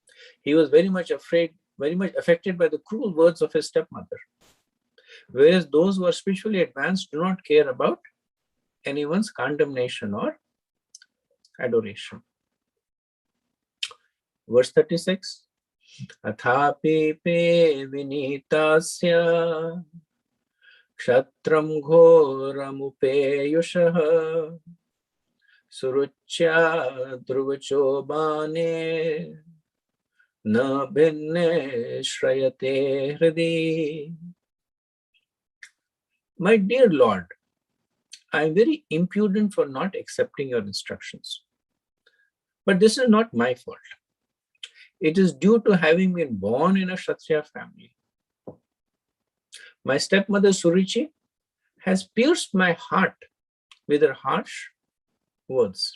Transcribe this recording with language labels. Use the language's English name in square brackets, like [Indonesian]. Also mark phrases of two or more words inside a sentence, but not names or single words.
[English] He was very much afraid very much affected by the cruel words of his stepmother. Whereas those who are spiritually advanced do not care about anyone's condemnation or adoration. Verse 36. [Sanskrit] अथापि पे विनितस्य क्षत्रं घोरम् उपेयुषः सुरुच्या ध्रुवचो बाणे न भिन्ने श्रयते हृदि. [English] My dear Lord, I am very impudent for not accepting your instructions. But this is not my fault. It is due to having been born in a Kshatriya family. My stepmother Suruchi has pierced my heart with her harsh words.